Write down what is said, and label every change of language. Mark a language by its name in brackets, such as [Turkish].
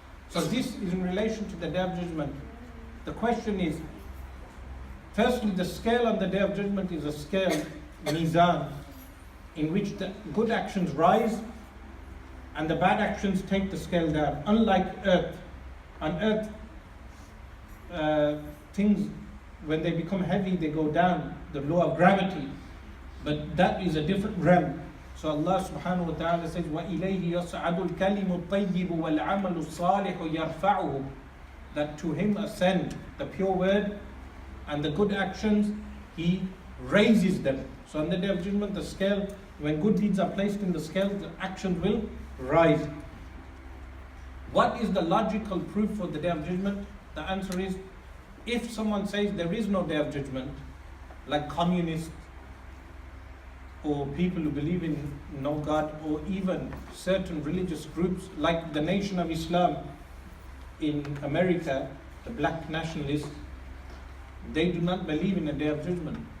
[English] So this is in relation to the day of judgment. The question is, firstly, the scale on the day of judgment is a scale, mizan, in which the good actions rise and the bad actions take the scale down. Unlike earth, on earth, things, when they become heavy, they go down, the law of gravity. But that is a different realm. So Allah subhanahu wa ta'ala says, [Arabic] وَإِلَيْهِ يَصْعَدُ الْكَلِمُ الطَّيِّبُ وَالْعَمَلُ الصَّالِحُ يَرْفَعُهُ. [English] That to him ascend the pure word and the good actions, he raises them. So on the day of judgment, the scale, when good deeds are placed in the scale, the actions will rise. What is the logical proof for the day of judgment? The answer is, if someone says there is no day of judgment, like communists or people who believe in no God, or even certain religious groups like the Nation of Islam in America, the black nationalists, they do not believe in a day of judgment.